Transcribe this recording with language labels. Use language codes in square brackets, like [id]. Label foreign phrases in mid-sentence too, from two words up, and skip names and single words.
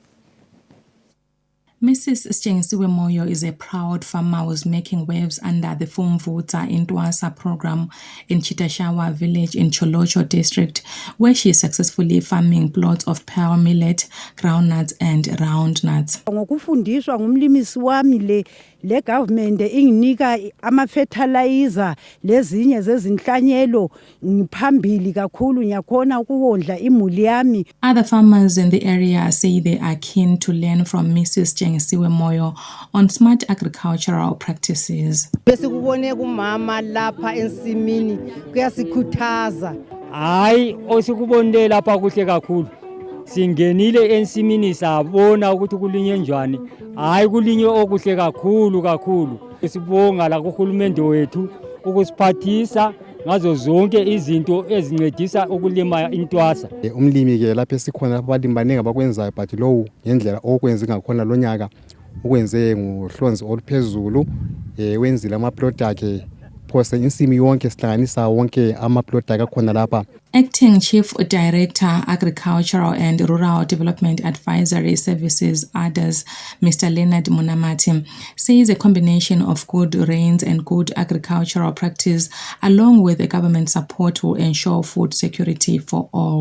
[en] Mrs. Stengisiwe Moyo is a proud farmer who is making waves under the Fumvudza Intwasa program in Chitashawa village in Cholocho district, where she is successfully farming plots of pearl millet, groundnuts and roundnuts. [nd] Ngokufundiswa ngumlimisi wami le government inginika ama fertilizer lezinye zezinhlanyelo ngiphambili kakhulu ngiyakhona ukuwondla imuli yami. [en] Other farmers in the area say they are keen to learn from Mrs. Stengisiwe Moyo on smart agricultural practices. [nd] Besikubone kumama lapha ensimini kuyasikhuthaza. Hayi osikubonile lapha kuhle kakhulu. Singenile ensimini sabona ukuthi kulinywe njani. Hayi kulinywe okuhle kakhulu. Sibonga la kuhulumende wethu ukusiphathisa ngazo zonke izinto ezincedisa ukulima intwasa. Umlimi ke lapha esikhona abalimi baningi abakwenzayo [en] but low [nd] ngendlela okwenza ngakhona lonyaka ukwenze ngohlonzi oluphezulu wenzile ama product phose insimi yonke sihlanganisa wonke ama product akhona lapha. [en] Acting Chief Director, Agricultural and Rural Development Advisory Services, ADAS, Mr. Leonard Munamati, says a combination of good rains and good agricultural practice, along with the government support, will ensure food security for all.